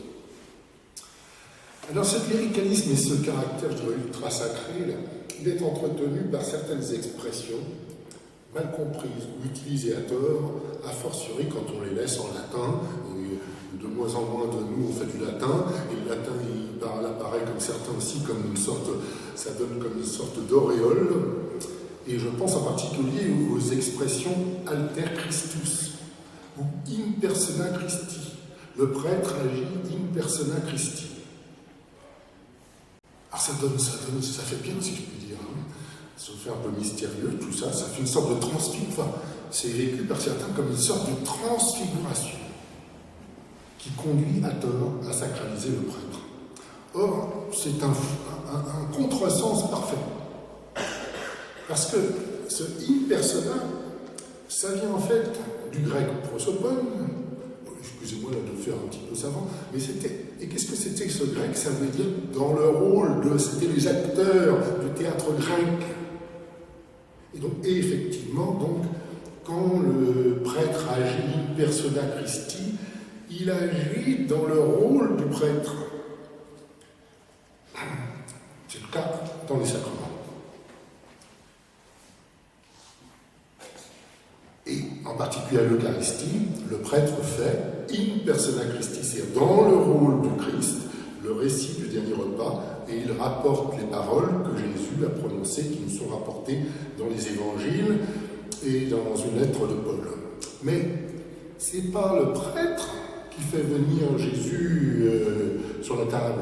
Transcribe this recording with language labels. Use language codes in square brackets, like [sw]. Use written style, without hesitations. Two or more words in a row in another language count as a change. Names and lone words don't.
[fr] Alors ce cléricalisme et ce caractère, je dirais, ultra sacré, là, il est entretenu par certaines expressions mal comprises ou utilisées à tort, [la] a fortiori [fr] quand on les laisse en latin. Et de moins en moins de nous on fait du latin, et le latin il apparaît comme certains aussi comme une sorte, ça donne comme une sorte d'auréole. Et je pense en particulier aux expressions [la] alter Christus [fr] ou [la] in persona Christi. [fr] Le prêtre agit [la] in persona Christi. [fr] Alors ça fait bien, si je puis dire. Hein. Ça fait un peu mystérieux, tout ça. Ça fait une sorte de transfiguration. Enfin, c'est vécu par certains comme une sorte de transfiguration qui conduit à tort à sacraliser le prêtre. Or, c'est un contresens parfait. Parce que ce [la] in persona, [fr] ça vient en fait du grec prosopone. Excusez-moi de le faire un petit peu savant, mais c'était. Et qu'est-ce que c'était que ce grec? Ça voulait dire dans le rôle de. C'était les acteurs du théâtre grec. Et effectivement, donc, quand le prêtre agit [la] in persona Christi, [fr] il agit dans le rôle du prêtre. C'est le cas dans les sacrements. Et en particulier à l'Eucharistie, le prêtre fait [la] in persona Christi, [fr] c'est-à-dire dans le rôle du Christ, le récit du dernier repas, et il rapporte les paroles que Jésus a prononcées, qui nous sont rapportées dans les évangiles et dans une lettre de Paul. Mais ce n'est pas le prêtre qui fait venir Jésus sur la table.